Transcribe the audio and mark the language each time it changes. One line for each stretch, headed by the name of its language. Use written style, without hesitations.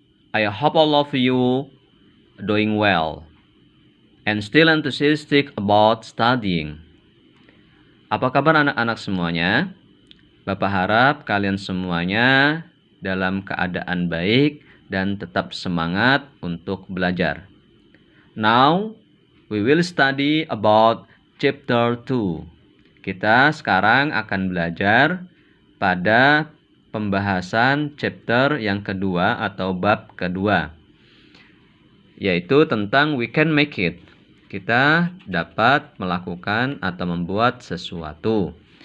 English: I hope all of you doing well and still enthusiastic about studying.
Indonesian: Apa kabar anak-anak semuanya? Bapak harap kalian semuanya dalam keadaan baik dan tetap semangat untuk belajar.
English: Now, we will study about Chapter 2.
Indonesian: Kita sekarang akan belajar pada pembahasan chapter yang kedua atau bab kedua, yaitu tentang
English: we can make it.
Indonesian: Kita dapat melakukan atau membuat sesuatu.